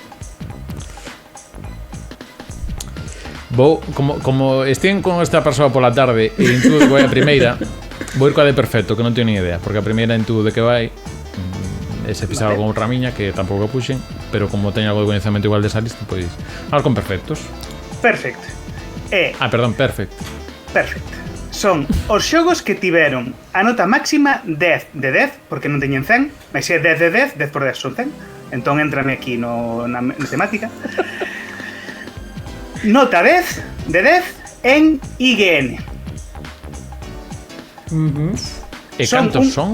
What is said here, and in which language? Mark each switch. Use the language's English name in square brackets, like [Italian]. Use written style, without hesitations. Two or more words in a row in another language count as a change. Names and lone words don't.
[Galician] Vou, como estíen con esta persoa pola tarde e intuo que vai a primeira, vou ir coa de perfecto, que non teño ni idea, porque a primeira intuo de que vai ese pisaba con outra miña, que tampouco a puxen, pero como teño algo de coñecemento igual desa lista, pois vamos con perfectos. [English] Perfect. Perdón, perfect. Perfect. [Galician] Son os xogos que tiveron a nota máxima 10 de 10, porque non teñen 100, mas se é 10 de 10, 10 por 10 son 100. Entón entrame aquí na temática. Nota 10 de 10 en IGN. E cantos son?